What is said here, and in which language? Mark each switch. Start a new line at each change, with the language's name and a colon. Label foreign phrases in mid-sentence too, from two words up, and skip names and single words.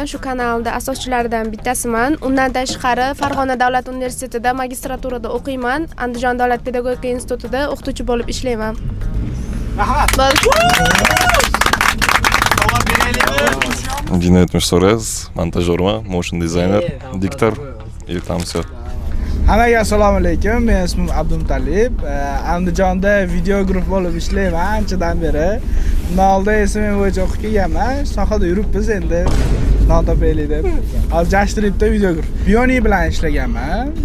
Uzbek: Shu kanalda asoschilaridan bittasiman. Undan tashqari Farg'ona davlat universitetida magistraturada o'qiyman. Andijon davlat pedagogika institutida o'qituvchi bo'lib ishlayman. Jinayat Mishtorez, montajyorman,
English: motion designer,
Russian: diktor и там все.
Uzbek: Hammaga assalomu alaykum. Men ismim Abdumtalib. Andijonda videograf bo'lib ishlayman anchadan beri. Undan oldin SMM bo'yicha o'qib kelganman. Sohada yuribmiz endi. Non topaylik deb. Hozir Just Tripda videograf. Bioni bilan ishlaganman.